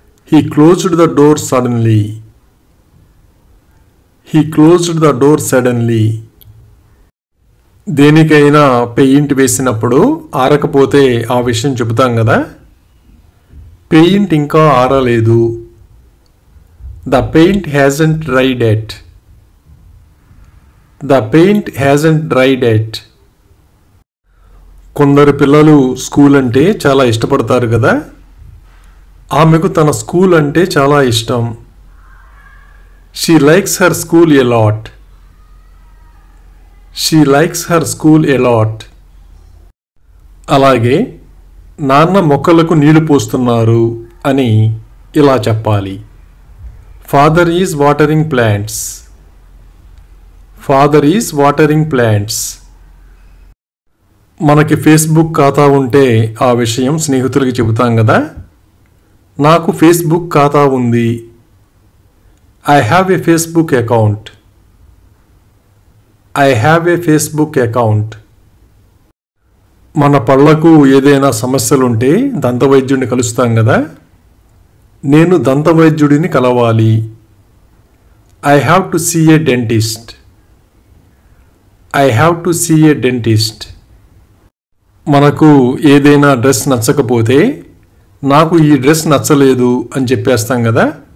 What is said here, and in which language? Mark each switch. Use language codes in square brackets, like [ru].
[en] He closed the door suddenly. He closed the door suddenly. [te] దేనికైనా paint వేసినప్పుడు ఆరకపోతే ఆ విషయం చెబుతాం కదా. పెయింట్ ఇంకా ఆరలేదు. [en] The paint hasn't dried yet. The paint hasn't dried yet. [te] కొందరు పిల్లలు స్కూల్ అంటే చాలా ఇష్టపడతారు కదా. ఆమెకు తన స్కూల్ అంటే చాలా ఇష్టం. [en] She likes her school a lot. She likes her school a lot. [te] అలాగే నాన్న మొక్కలకు నీళ్లు పోస్తున్నారు అని ఇలా చెప్పాలి. [en] Father is watering plants. Father is watering plants. [te] మనకి ఫేస్బుక్ ఖాతా ఉంటే ఆ విషయం స్నేహితులకి చెబుతాం కదా. నాకు ఫేస్బుక్ ఖాతా ఉంది. [en] I have a Facebook account. I have a Facebook account. [te] మన పళ్ళకు ఏదైనా సమస్యలుంటే దంతవైద్యుడిని కలుస్తాం కదా. నేను దంతవైద్యుడిని కలవాలి. [en] I have to see a dentist. I have to see a dentist. [te] మనకు ఏదైనా డ్రెస్ నచ్చకపోతే నాకు ఈ డ్రెస్ నచ్చలేదు అని చెప్పేస్తాం కదా.